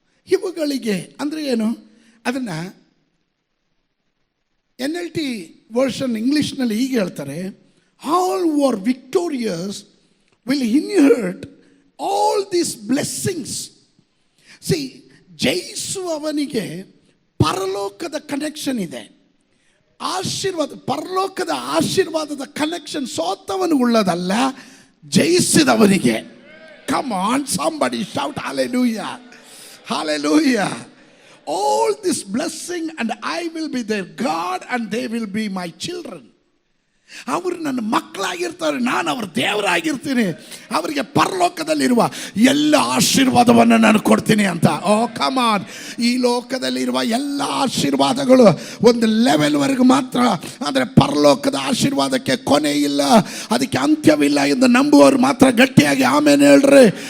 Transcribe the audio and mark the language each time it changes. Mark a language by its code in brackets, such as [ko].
[kn] ಇವುಗಳಿಗೆ ಅಂದರೆ ಏನು? ಅದನ್ನು NLT ವರ್ಷನ್ ಇಂಗ್ಲೀಷ್ನಲ್ಲಿ ಹೀಗೆ ಹೇಳ್ತಾರೆ, [en] All who are victorious will inherit all these blessings. [kn] C, ಜಯಿಸುವವನಿಗೆ ಪರಲೋಕದ ಕನೆಕ್ಷನ್ ಇದೆ, ಆಶೀರ್ವಾದ, ಪರಲೋಕದ ಆಶೀರ್ವಾದದ connection ಸೋತವನು ಉಳ್ಳದಲ್ಲ, ಜಯಿಸಿದವನಿಗೆ. [en] Come on, somebody shout hallelujah, hallelujah. All this blessing and I will be their God and they will be my children. [kn] ಅವರು ನನ್ನ ಮಕ್ಕಳಾಗಿರ್ತಾರೆ, ನಾನು ಅವ್ರ ದೇವರಾಗಿರ್ತೀನಿ, ಅವರಿಗೆ ಪರಲೋಕದಲ್ಲಿರುವ ಎಲ್ಲ ಆಶೀರ್ವಾದವನ್ನು ನಾನು ಕೊಡ್ತೀನಿ ಅಂತ. [en] Oh come on. [kn] ಈ ಲೋಕದಲ್ಲಿರುವ ಎಲ್ಲ ಆಶೀರ್ವಾದಗಳು ಒಂದು ಲೆವೆಲ್ವರೆಗೂ ಮಾತ್ರ, ಆದರೆ ಪರಲೋಕದ ಆಶೀರ್ವಾದಕ್ಕೆ ಕೊನೆ ಇಲ್ಲ, ಅದಕ್ಕೆ ಅಂತ್ಯವಿಲ್ಲ ಎಂದು ನಂಬುವವರು ಮಾತ್ರ ಗಟ್ಟಿಯಾಗಿ ಆಮೇಲೆ ಹೇಳ್ರಿ.